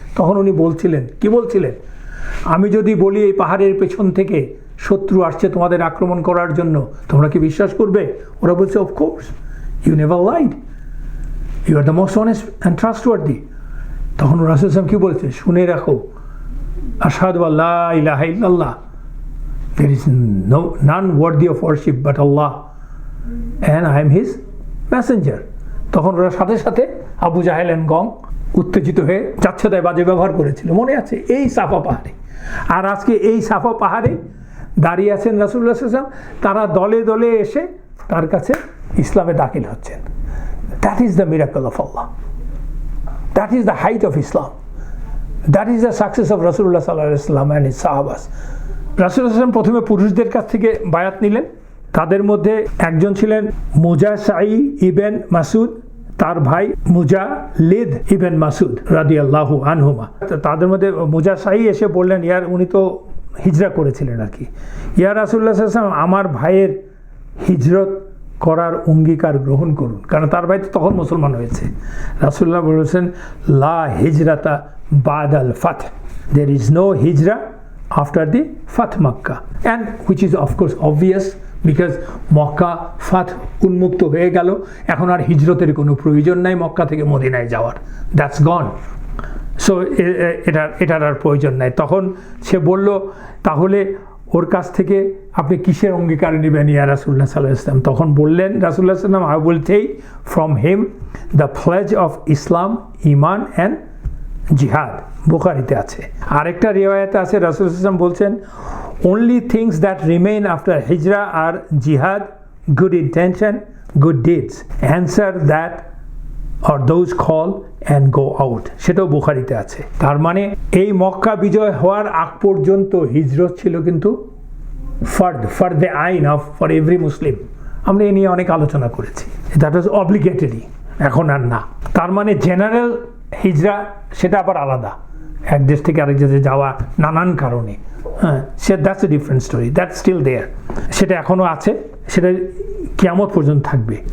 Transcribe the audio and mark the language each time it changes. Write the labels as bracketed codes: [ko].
[bn] তখন উনি বলছিলেন, কি বলছিলেন? আমি যদি বলি এই পাহাড়ের পেছন থেকে শত্রু আসছে তোমাদের আক্রমণ করার জন্য, তোমরা কি বিশ্বাস করবে? [en] ওরা বলছে, of course, you never lied, you are the most honest and trustworthy. [bn] তখন রাসূলুল্লাহ সাল্লাল্লাহু আলাইহি ওয়াসাল্লাম কি বলছে? শুনে রাখো, [ar] আশহাদু আল্লা ইলাহা ইল্লাল্লাহ, [en] there is none worthy of worship but Allah and I am his messenger. [bn] তখন ওরা সাথে সাথে আবু জাহেল এন্ড গং উত্তেজিত হয়ে যাচ্ছেতাই বাজে ব্যবহার করেছিল, মনে আছে, এই সাফা পাহাড়ে। আর আজকে এই সাফা পাহাড়ে দাঁড়িয়ে আছেন রাসূলুল্লাহ সাল্লাল্লাহু আলাইহি ওয়াসাল্লাম, তারা দলে দলে এসে তার কাছে ইসলামে দাখিল হচ্ছেন। [en] That is the miracle of Allah. That is the height of Islam. That is the success of Rasulullah sallallahu alaihi wasallam and his sahabas. [bn] রাসূলুল্লাহ সাল্লাল্লাহু প্রথমে পুরুষদের কাছ থেকে বায়াত নিলেন। তাদের মধ্যে একজন ছিলেন মুজাসাই ইবেন মাসুদ, তার ভাই মুজালিদ ইবেন মাসুদ রাদিয়াল্লাহু আনহুমা। তাদের মধ্যে মুজাসাই এসে বললেন, উনি তো হিজরা করেছিলেন আর কি, ইয়া রাসূলুল্লাহ সাল্লাল্লাহু আলাইহি ওয়াসাল্লাম, আমার ভাইয়ের হিজরত করার অঙ্গীকার গ্রহণ করুন, কারণ তার ভাই তো তখন মুসলমান হয়েছে। [en] রাসূলুল্লাহ বলেছেন, [ar] লা হিজরাতা বাদাল ফাতহ, [en] দেয়ার ইজ নো হিজরা after the Fath Makkah, and which is of course obvious because [bn] Mecca ফাত উন্মুক্ত হয়ে গেল, এখন আর হিজরতের কোনো প্রয়োজন নাই মক্কা থেকে মদিনায় যাওয়ার, [en] That's gone. [bn] সো এটার আর প্রয়োজন নাই। তখন সে বলল, তাহলে ওর কাছ থেকে আপনি কিসের অঙ্গীকার নেবেন ইয়া রাসূলুল্লাহ সাল্লাল্লাহু আলাইহি ওয়াসাল্লাম? তখন বললেন রাসূলুল্লাহ সাল্লাল্লাহু আলাইহি ওয়াসাল্লাম, [en] I will take from him the pledge of Islam, ইমান and jihad. [bn] বুখারীতে আছে। আরেকটা রিওয়ায়াতে আছে রাসূল সাল্লাল্লাহু আলাইহি ওয়াসাল্লাম বলছেন, [en] only things that remain after hijrah are jihad, good intention, good deeds. Answer that or those call and go out. [bn] সেটাও বুখারীতে আছে। তার মানে এই মক্কা বিজয় হওয়ার আগ পর্যন্ত হিজরত ছিল কিন্তু ফরদে আইন [en] For every Muslim. [bn] আমরা এ নিয়ে অনেক আলোচনা করেছি, [en] that was obligatory, [bn] এখন আর না। তার মানে জেনারেল হিজরা সেটা আবার আলাদা, এক দেশ থেকে আরেক দেশে যাওয়া নানান কারণে, হ্যাঁ, [en] that's a different story, that's still there, [bn] সেটা এখনও আছে, সেটা কিয়ামত পর্যন্ত থাকবে।